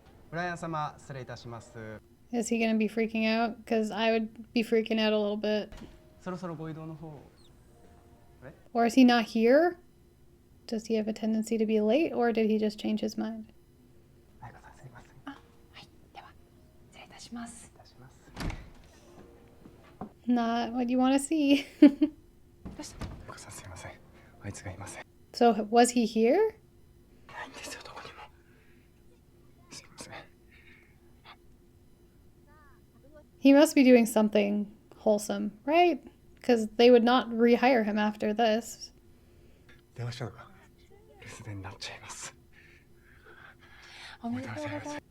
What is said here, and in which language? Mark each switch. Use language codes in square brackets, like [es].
[ja] 浦谷様、失礼いたします。 [en] Is he gonna be freaking out? Because I would be freaking out a little bit. [ja] そろそろご移動の方。 [en] Or is he not here? Does he have a tendency to be late, or did he just change his mind? [ja] 彩香さん、すみません。はい、では失礼いたします。 [en] Not what you want to see. [ja] 彩香さん、すみません。あいつがいません。 [en] So, was he here? [ja] ないんですよ、どこにも。すみません。 [en] He must be doing something wholesome, right? Because they would not rehire him after this. [ja] 電話したのか。留守電になっちゃいます。おめでとうございます。